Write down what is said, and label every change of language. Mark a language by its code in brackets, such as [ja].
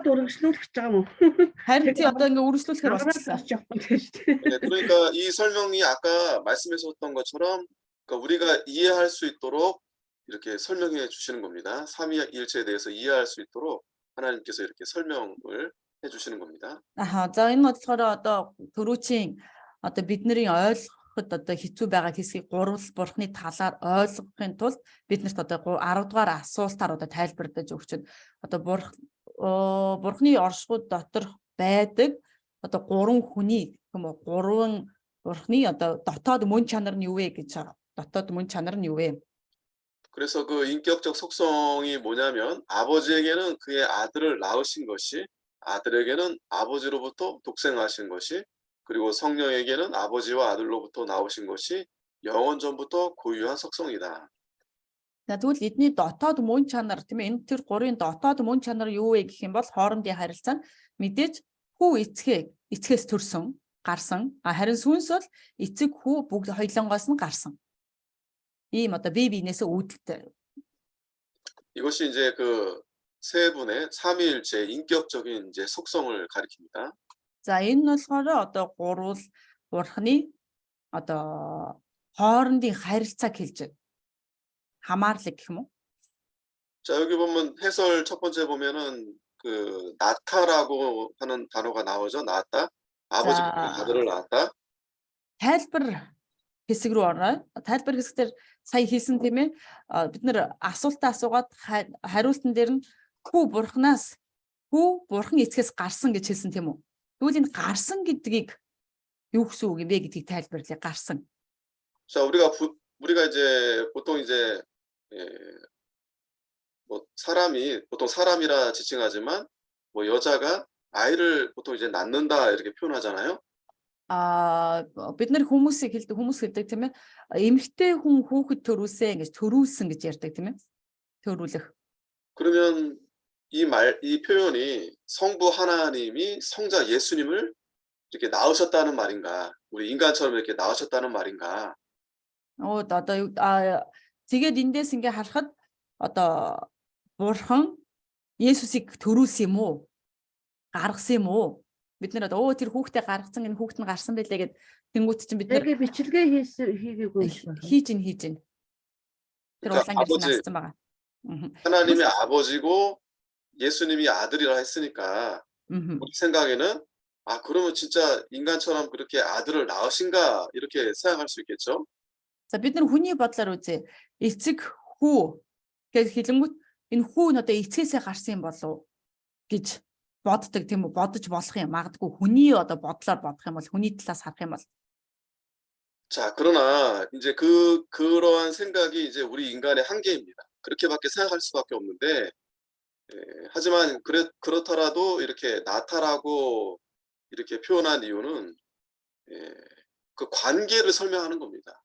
[mn] шууд өргөжлүүлэх гэж байгаа юм уу? харин тий одоо ингээ өргөжлүүлэхээр болчихлоо. [ko] 네, 그러니까 이 설명이 아까 말씀하셨던 것처럼 그러니까 우리가 이해할 수 있도록 이렇게 설명해 주시는 겁니다. 삼위일체에 대해서 이해할 수 있도록 하나님께서 이렇게 설명을 해 주시는 겁니다. [mn] За энэ болохоор одоо төрүүчийн одоо бидний ойлгоход одоо хэцүү байгаа хэсгийг гурвал бурхны талаар ойлгохын тулд биднэрт одоо 10 дугаар асуултаар одоо тайлбарлаж өгчөд одоо бурхны оршихуйд дотор байдаг одоо 3 хүний юм уу 3 бурхны одоо дотоод мөн чанар нь юу вэ гэж дотоод мөн чанар нь юу вэ? [ko] 그래서 그 인격적 속성이 뭐냐면 아버지에게는 그의 아들을 낳으신 것이 아들에게는 아버지로부터 독생하신 것이 그리고 성령에게는 아버지와 아들로부터 나오신 것이 영원 전부터 고유한 속성이다. [mn] Тэгвэл эдний дотоод мөн чанар тийм ээ энэ тэр гурийн дотоод мөн чанар юу вэ гэх юм бол хоорондын харилцаа нь мэдээж хүү эцгээс төрсөн гарсан харин сүнс бол эцэг хүү бүгд хоёулангоос нь гарсан. ийм одоо бие биенээсээ үүдэлтэй. [ko] 이것이 이제 그 세 분의 삼위일체 인격적인 이제 속성을 가리킵니다. [mn] За энэ нь болохоор одоо гурвал бурхны одоо хоорондын харилцааг хэлж байна. хамаарлаг гэх юм уу? [ko] 자, 여기 보면 해설 첫 번째 보면은 그 낳다라고 하는 단어가 나오죠. 낳았다. 아버지가 자. 아들을 낳았다. [mn] Тайлбар хэсэг рүү ороо. Тайлбар хэсгээр сая хийсэн тийм ээ. Бид нэр асуултаа асуугаад хариултан дээр нь хүү бурхан эцгээс гарсан гэж хэлсэн тийм үү? Тэгвэл энэ гарсан гэдгийг юу гэсэн үг юм бэ гэдгийг тайлбарлая. гарсан. [ko] 자, 우리가 이제 보통 이제 뭐 사람이 보통 사람이라 지칭하지만 뭐 여자가 아이를 보통 이제 낳는다 이렇게 표현하잖아요. [mn] Бид нар хүмүүс хэлдэг тийм ээ. Эмэгтэй хүн хүүхэд төрүүлсэн гэж төрүүлсэн гэж ярьдаг тийм ээ. төрүүлэх. [ko] 그러면 이 표현이 성부 하나님이 성자 예수님을 이렇게 낳으셨다는 말인가? 우리 인간처럼 이렇게 낳으셨다는 말인가? [mn] Одоо тэгээд эндээс ингээ харахад одоо бурхан Есүсийг төрүүлсэн юм уу? Гаргасан юм уу? Бид нэр одоо тэр хүүхдээ гаргасан энэ хүүхэд нь гарсан байлээ гэд тэнгуут чинь бид нэр бичлэгээ хийгээгүй хийж ин. Тэр улаан гэрэл нассан байгаа. [ko] 하나님이 아버지고 예수님이 아들이라 했으니까 우리 생각에는 그러면 진짜 인간처럼 그렇게 아들을 낳으신가 이렇게 생각할 수 있겠죠? [mn] За бид нар хүний бодлоор үзье. Эцэг хүү гэж хэлэнгүүт энэ хүү нь одоо эцгээсээ гарсан юм болов гэж боддог тийм үү? Бодож болох юм. Магадгүй хүний одоо бодлоор бодох юм бол хүний талаас харах юм бол. [ko] 자, 그러나 이제 그러한 생각이 이제 우리 인간의 한계입니다. 그렇게밖에 생각할 수밖에 없는데 하지만 그렇더라도 이렇게 나타라고 이렇게 표현한 이유는 그 관계를 설명하는 겁니다.